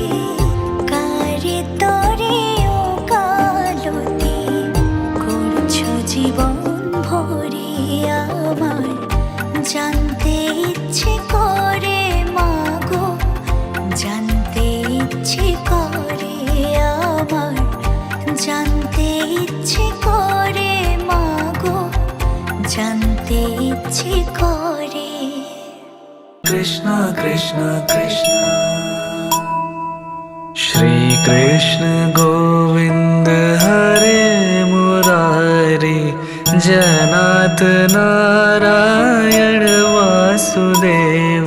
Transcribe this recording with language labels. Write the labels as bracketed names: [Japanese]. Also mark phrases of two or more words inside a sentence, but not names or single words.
[Bangla] কারে তরে ও কালতি করছো জীবন ভরে আমার, জানতে ইচ্ছে করে মাগো, জানতে ইচ্ছে করে আমার, জানতে ইচ্ছে করে মাগো, জানতে ইচ্ছে করে। [Sanskrit] कृष्ण कृष्ण कृष्ण श्री कृष्ण गोविंद हरे मुरारी, जनाथ नारायण वासुदेव।